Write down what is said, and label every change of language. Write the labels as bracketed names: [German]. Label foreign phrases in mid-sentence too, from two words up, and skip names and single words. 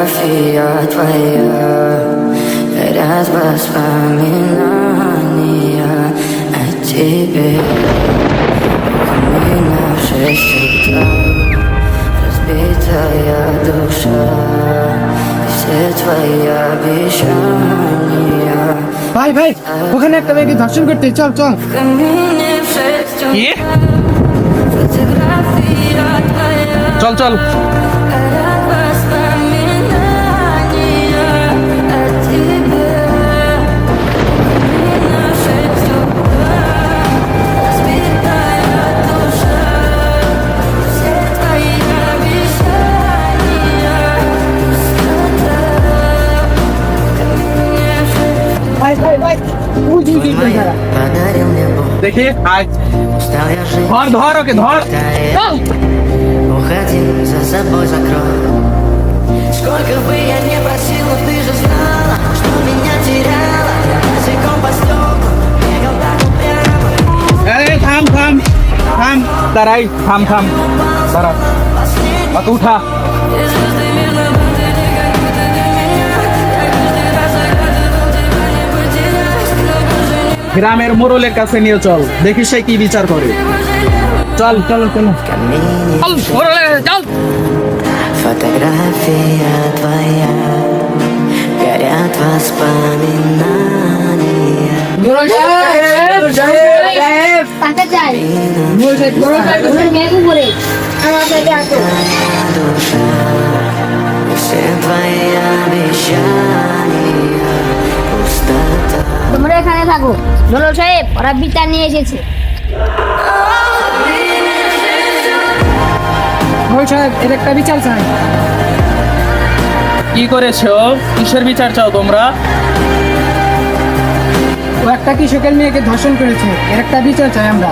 [Russian] фотография твоя, горят воспоминания о тебе. Мы на 6 утра, разбитая душа, все твои обещания. [Bangla] ভাই ভাই ওখানে একটা মেয়েকে ধর্ষণ করতে চল চল [Russian] В камине в 6 утра, фотография твоя, [Bangla] চল চল [Russian] горят воспоминания о тебе. Мы на 6 утра, разбитая душа, все твои обещания, пустота. В камине в 6 [Bangla] ভাই ভাই ভাই বুঝি কি করে [Russian] утра подарил мне Бог. [Bangla] দেখি আয় [Russian] Устал я жить, [Bangla] ধর ধর ওকে ধর [Russian] читая. Уходи, за собой закрой. Сколько бы я не просил, но ты же знала, что меня теряла. Я босиком по стеклу бегал так упрямо. [Bangla] এই থাম থাম থাম দাঁড়াই থাম থাম দাঁড়া অত উঠা [Russian] И звезды мирно были, как будто для меня. Я каждый раз загадывал тебя, не потерять. Кто бы же не [Bangla] গ্রামের মোড়লের কাছে নিয়ে চল দেখি সে কি বিচার করে চল চল চল [Russian] камине [Bangla] চল মোড়লের কাছে, চল [Russian] фотография твоя, горят воспоминания. [Bangla] টাকা চাই মেঘ উপরে আমার কাছে আসো [Russian] Душа, все твои обещания, пустота. [Bangla] তোমরা এখানে থাকো দোলন সাহেব ওরা বিচার নিয়ে এসেছে ভাই সাহেব এর একটা বিচার চাই কি করেছো কিসের বিচার চাও তোমরা ও একটা কৃষকের মেয়েকে ধর্ষণ করেছে এর একটা বিচার চাই আমরা